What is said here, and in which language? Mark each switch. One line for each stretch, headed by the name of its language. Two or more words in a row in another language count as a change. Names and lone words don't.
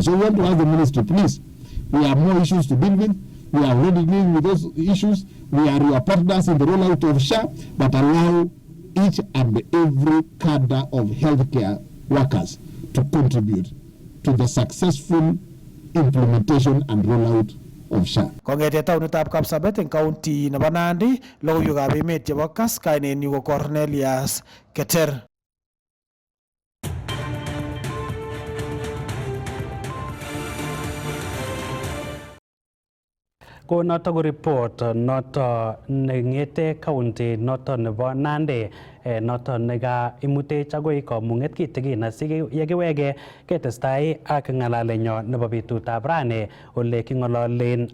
English: So we want to ask the ministry, please, we have more issues to deal with. We are already dealing with those issues. We are your partners in the rollout of SHA, but allow each and every cadre of healthcare workers to contribute to the successful implementation and rollout of SHA.
Kalenjin: Kongete taunitab Kapsabet eng county nebo Nandi, logoiwekab emet chebo Kass, kainenyu ko Cornelius Keter. Ko noto ko report noto nengete county noto nebo Nandi noto nega imutech agoi komung'et kitigin asiyekiwege ketestai ak ng'alalenyo nebo betutab rani ole king'ololen